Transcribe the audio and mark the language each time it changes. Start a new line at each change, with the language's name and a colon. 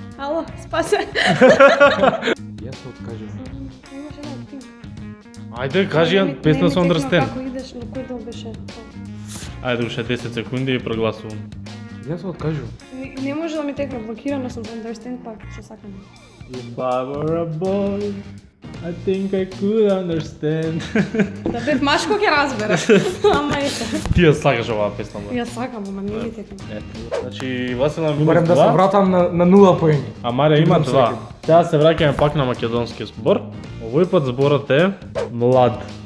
Macedonian: Ало, спасе. Јас се откажувам. Имаш една пинк. Ајде, кажи ја песна со Understand. Како идеш, на кој дел беше? Ајде, уште 10 секунди и прогласувам. Јас се откажувам. Не може да ми текне, блокирано сум за Understand пак, што сакам.
English: If I were a boy, I think I could understand.
Macedonian: Да бев машко ќе разбере. Ама ето. Ти ја сакаш оваа песна, бе? Ја сакам, ама не ми текне. Значи, Васил на минус Барем да се 2, вратам на 0 поени. а Марија има Идам 2. секако. Сега се враќаме пак на македонски збор. Овој пат зборот е млад.